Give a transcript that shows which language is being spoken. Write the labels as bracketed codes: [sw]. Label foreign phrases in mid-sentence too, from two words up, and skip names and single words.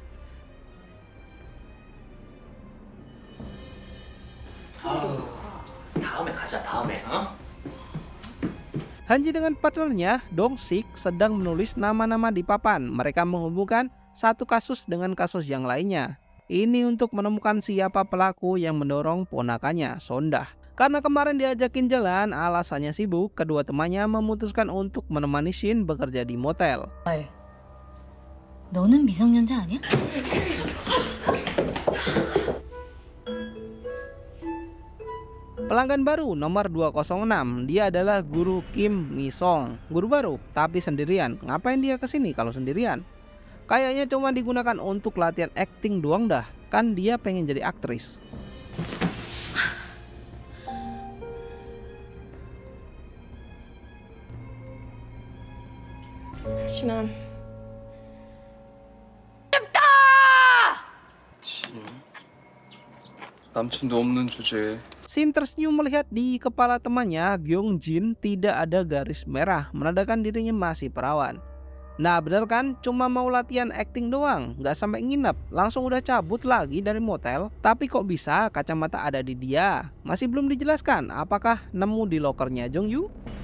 [ko] 다음에 가자, 다음에. [id] Hanji dengan partnernya, Dong-sik, sedang menulis nama-nama di papan. Mereka menghubungkan satu kasus dengan kasus yang lainnya. Ini untuk menemukan siapa pelaku yang mendorong ponakannya, Sondah. Karena kemarin diajakin jalan, alasannya sibuk, kedua temannya memutuskan untuk menemani Shin bekerja di motel. [ko] 너는 미성년자 아니야? [id] Pelanggan baru nomor 206, dia adalah guru Kim Mi-song. Guru baru, tapi sendirian. Ngapain dia kesini kalau sendirian? Kayaknya cuma digunakan untuk latihan acting doang dah. Kan dia pengen jadi aktris. [ko] 하지만 남친도 없는 주제에 [id] Shin tersenyum melihat di kepala temannya Gyeong Jin tidak ada garis merah, menandakan dirinya masih perawan. Nah bener kan, cuma mau latihan acting doang, nggak sampai nginep, langsung udah cabut lagi dari motel. Tapi kok bisa kacamata ada di dia? Masih belum dijelaskan apakah nemu di lokernya Jongyu?